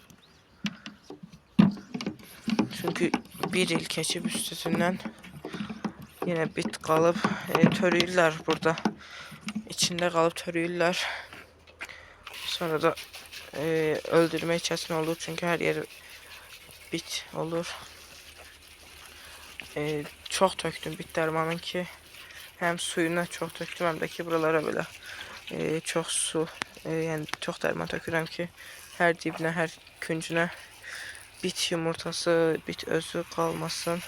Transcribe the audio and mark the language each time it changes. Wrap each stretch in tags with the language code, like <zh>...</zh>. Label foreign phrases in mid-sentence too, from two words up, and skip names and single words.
<az>Çünkü 1 il keçib üstündən. Yine bit qalıb törüyürlər burada. İçində qalıb törüyürlər. Sonra da öldürmək çətin olur çünkü her yer bit olur. Çox tökdüm bit dərmanın ki hem suyuna çox tökdüm, hem də ki buralara belə çox su, yəni çox dərman tökürəm ki hər dibinə, hər küncünə bit yumurtası, bit özü qalmasın.</az>